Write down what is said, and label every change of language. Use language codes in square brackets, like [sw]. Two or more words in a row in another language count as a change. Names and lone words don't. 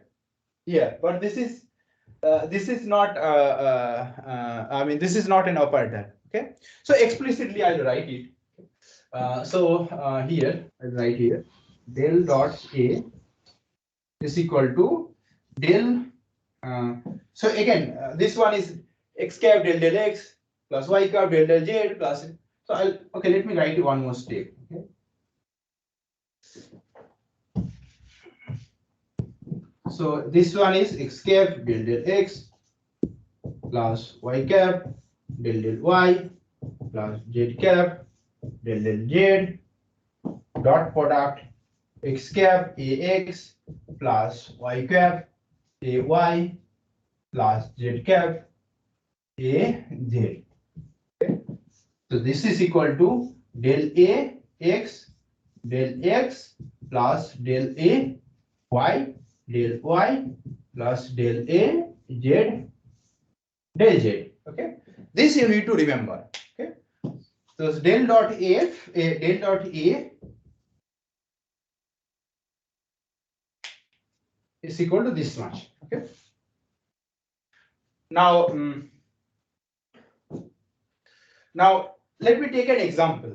[en] But this is not I mean this is not an operator. Okay, so explicitly I'll write it. Here I'll write here del dot A is equal to del. So again, this one is x cap del del x plus y cap del del z plus. So okay. Let me write one more step. Okay. So this one is x cap del del x plus y cap del del y plus z cap del del z dot product x cap ax plus y cap ay plus z cap az. Okay. So this is equal to del a x plus del a y del y plus del a z del z. Okay, this you need to remember. Okay, so del dot a is equal to this much. Okay, now now let me take an example.